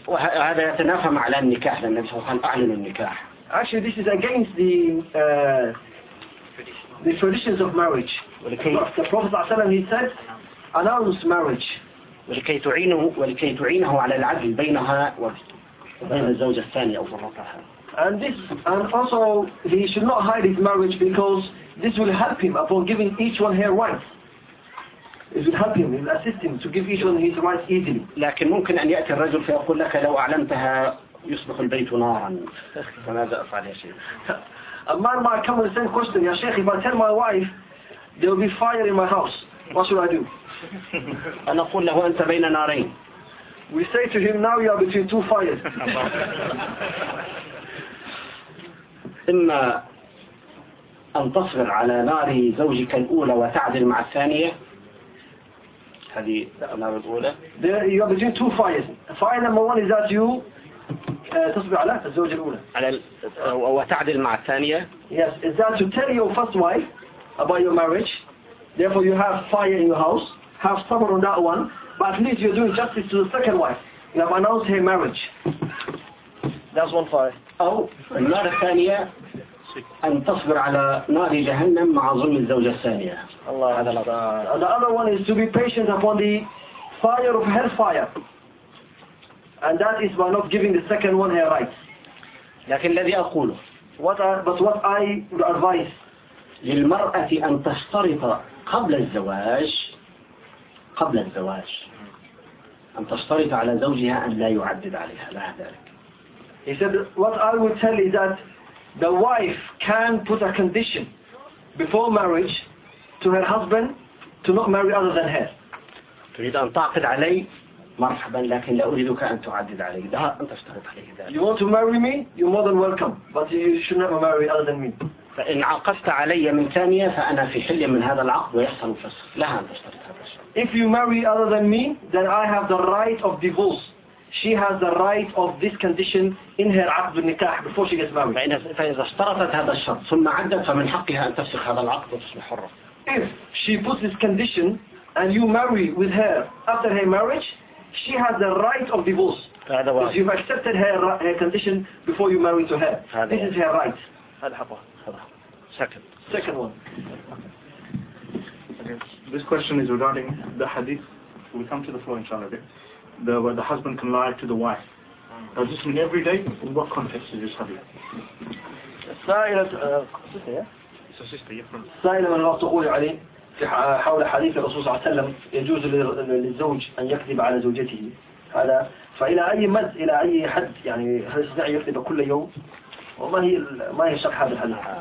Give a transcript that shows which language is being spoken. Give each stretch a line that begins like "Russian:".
Arabic: وهذا يتنافى مع إعلان النكاح لأن النبي صلى الله عليه وسلم أعلن النكاح.
English: Actually, this is against the traditions of marriage. The Prophet
Arabic: صلى الله عليه وسلم
English: said, "Announce marriage."
Arabic: ولكي تعينه على العدل بينها وبين الزوجة الثانية أو فرقها.
English: And also he should not hide his marriage because this will help him upon giving each one her rights. It will help him, it will assist him to give each one his rights easily.
Arabic: لكن ممكن أن يأتي الرجل فيقول لك لو أعلنتها يصبح البيت نارا. فماذا أفعل يا شيخ؟
English: A man might come with the same question, Ya Sheikh, if I tell my wife, there will be fire in my house. What should I do?
Arabic: أنا أقول له أنت بين نارين.
English: We say to him, now you are between two fires.
Arabic: إما أن تصبر على نار زوجك الأولى وتعدل مع الثانية. هذه النار الأولى.
English: There you are between two fires. Fire number one is that you
Arabic: تصبر على الزوجة الأولى. على وتعدل مع الثانية.
English: Yes, is that to tell your first wife about your marriage? Therefore, you have fire in your house. Have sabr on that one, but at least you're doing justice to the second wife. You have announced her marriage. That's one fire.
Arabic: أو النار الثانية أن تصبر على نار جهنم مع ظلم الزوجة الثانية. الله هذا لا.
English: The other one is to be patient upon the fire of hellfire. And that is by not giving the second one her rights.
Arabic: لكن الذي أقوله.
English: But what I would advise.
Arabic: للمرأة أن تشترط قبل الزواج أن تشترط على زوجها أن لا يعدد عليها لا ذلك.
English: He said, what I would tell is that the wife can put a condition before marriage to her husband to not marry other than her.
Arabic: تريد أن تعقد علي مرحبا لكن لا أريدك أن تعدد علي ده أنت اشترط عليه ذلك.
English: You want to marry me? You're more than welcome. But you should never marry other than me.
Arabic: فإن عقدت علي من ثانية فأنا في حلية من هذا العقد ويحصل الفسخ. لها أن تشترط هذا الشرط.
English: If you marry other than me, then I have the right of divorce. She has the right of this condition in her عقد النكاح before she gets married.
Arabic: فإذا اشترطت هذا الشرط ثم عدت فمن حقها أن تفسخ هذا العقد وتصبح حرة.
English: If she puts this condition and you marry with her after her marriage, she has the right of divorce. Because you've accepted her condition before you marry to her. This is her right.
Arabic: هذا حقها.
English: Second. Second one. Okay. This question is regarding the hadith. We come to the floor, inshallah. The, where the husband can lie to the wife. Does this mean every day? In what context is this hadith? سائلة من الله تقول علي حول حديث الرسول صلى الله عليه وسلم يجوز للزوج أن يكذب على زوجته على فإلى أي مد إلى أي حد يعني هل يستطيع أن يكذب كل يوم والله ما هي الشرح هذا الحديث